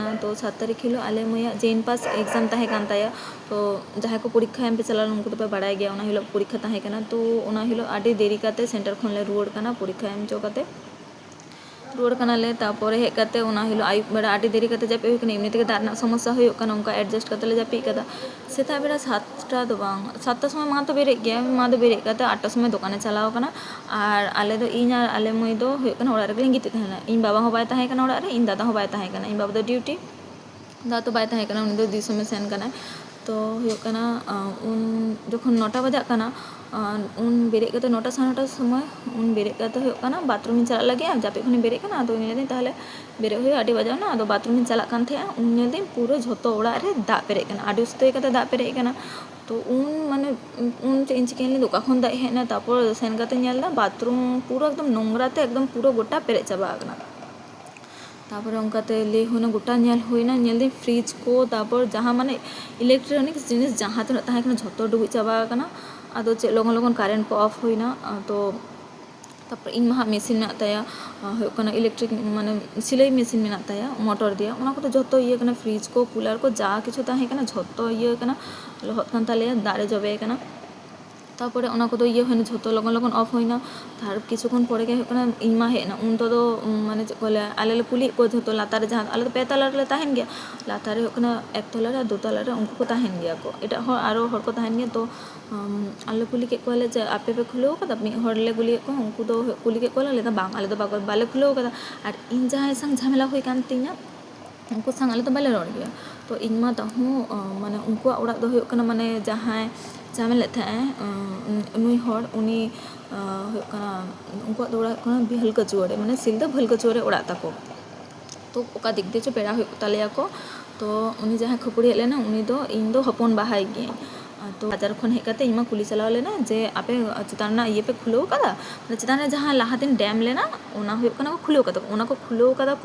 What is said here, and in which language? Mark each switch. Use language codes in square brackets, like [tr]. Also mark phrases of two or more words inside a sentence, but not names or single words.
[sat] तो 7 तारीख हिलो आले मया जेन पास एग्जाम ताहे कान ताया तो जहाँ को परीक्षा एम पे चला उनको तो पे बड़ाय गया ओना हिलो परीक्षा ताहे कना। तो ओना हिलो आडी देरी काते सेंटर खन ले रुवाड़ कना परीक्षा एम चो काते रुवाड़ कना ले तारपरे हेज काते ओना हिलो आयु बेड़ा आडी देरी काते जापे हुई कना एमनी तेगे दाग रना समस्या हुयुग कना उनका एडजस्ट काते ले जापी कदा। सेता बेड़ा 7टा दो बांग 7टा समय मा तो बेरे गया मा दो बेरे काते 8टा समय दुकाने चलाव कना आर आले दो इन आर आले मई दो हुयुग कना ओड़ा रे गिती ताहेना इन बाबा हो बाय ताहे कना ओड़ा रे इन दादा हो बाय ताहे कना इन बाबा दो ड्यूटी दादा तो बाय ताहे कना उन दो दिसो में सेन कना। तो हुयुग कना उन जखन 9टा बजा कना उन बेरे काते 9टा 9:30 समय उन बेरे काते हुयुग कना बाथरूम चला लगे जापे खनि बेरे कना तो इन ताहले बेरे हुई आडी बजाव ना आदो बाथरूम चला कान थे उन नेदे पूरा झोतो ओड़ा रे दाग पेरे कना आडी उस्ते काते दाग पेरे कना। तो उन माने उन चे इन चिकेन ले दोका खन दाग हेना तारपर सेन काते नेलदा बाथरूम पूरा एकदम नोंगरा ते एकदम पूरा गोटा पेरे चाबा कना। तारपर उनकाते ले होना गोटा नेल होइना नेल दे फ्रिज को तारपर जहाँ माने इलेक्ट्रॉनिक जिनिस जहाँ तक ताहे कना झोतो डुबी चाबा कना आदो चे लगन लगन कारेंट को ऑफ होइना। तो तारपर इन महा मेसिन मेना ताया हुयुग कना इलेक्ट्रिक माने सिलाई मेसिन मेना ताया मोटर दिया ओना को तो झोतो इया कना फ्रिज को कूलर को जा किछु ताहे कना झोतो इया कना लहत कान तालेया दाग रे जबे कना। तारपरे ओना को तो इया होइना झोतो लगन लगन ऑफ होइना तार [bn] কিছুক্ষণ পরে [sat] गे हुयुग कना इन मा हेना उन तो माने चे कोले आले ले कुली को झोतो लातार जहाँ आले तो 5 तला रे ताहेन गया लातार हुयुग कना 1 तला रे 2 तला रे उनको को ताहेन गया को एटा हो आरो हर को ताहेन गया। तो आले कुली के कोले जे आपे पे खुलो कदा मी हर ले गुली को उनको तो कुली के कोले लेदा बांग आले तो बाले खुलो कदा आर इन जहाँ संग झमेला हुई कान तिना उनको संग आले तो बाले रोड़ गया। तो इन मा ताहू माने उनको ओड़ा दो हुयुग कना माने जहाँ झमेले थे नुई हर उनी ᱦᱩᱭᱩᱜ ᱠᱟᱱᱟ ᱩᱱᱠᱩᱣᱟᱜ ᱫᱚ ᱚᱲᱟᱜ ᱦᱩᱭᱩᱜ ᱠᱟᱱᱟ ᱵᱷᱟᱹᱞᱠᱟᱹᱪᱩᱣᱟᱹ ᱨᱮ, ᱢᱟᱱᱮ ᱥᱤᱞᱫᱟᱹ ᱵᱷᱟᱹᱞᱠᱟᱹᱪᱩᱣᱟᱹ ᱨᱮ ᱚᱲᱟᱜ ᱛᱟᱠᱚ। ᱛᱚ ᱚᱠᱟ ᱫᱤᱠ ᱫᱤᱭᱮ ᱪᱚ ᱯᱮᱲᱟ ᱦᱩᱭᱩᱜ ᱛᱟᱞᱮᱭᱟ ᱠᱚ, ᱛᱚ ᱩᱱᱤ ᱡᱟᱦᱟᱸᱭ ᱠᱷᱟᱹᱯᱟᱹᱲᱤ ᱦᱮᱡ ᱞᱮᱱᱟ ᱩᱱᱤ ᱫᱚ ᱤᱧ ᱫᱚ ᱦᱚᱯᱚᱱ ᱵᱟᱦᱟᱭ ᱜᱤᱭᱟᱹᱧ। ᱛᱚ ᱵᱟᱡᱟᱨ ᱠᱷᱚᱱ ᱦᱮᱡ ᱠᱟᱛᱮ ᱤᱧ ᱢᱟ ᱠᱩᱞᱤ ᱪᱟᱞᱟᱣ ᱞᱮᱱᱟ ᱡᱮ ᱟᱯᱮ ᱪᱮᱛᱟᱱ ᱨᱮᱱᱟᱜ ᱤᱭᱟᱹ ᱯᱮ ᱠᱷᱩᱞᱟᱹᱣ ᱠᱟᱫᱟ, ᱪᱮᱛᱟन ᱨᱮ ᱡᱟᱦᱟᱸ ᱞᱟᱦᱟ ᱫᱤᱱ ᱰᱮᱢ ᱞᱮᱱᱟ ᱚᱱᱟ ᱦᱩᱭᱩᱜ ᱠᱟᱱᱟ ᱠᱚ ᱠᱷᱩᱞᱟᱹᱣ ᱠᱟᱫᱟ ᱠᱚ, ᱚᱱᱟ ᱠᱚ ᱠᱷᱩᱞᱟᱹᱣ ᱠᱟᱫᱟ ᱠᱚ।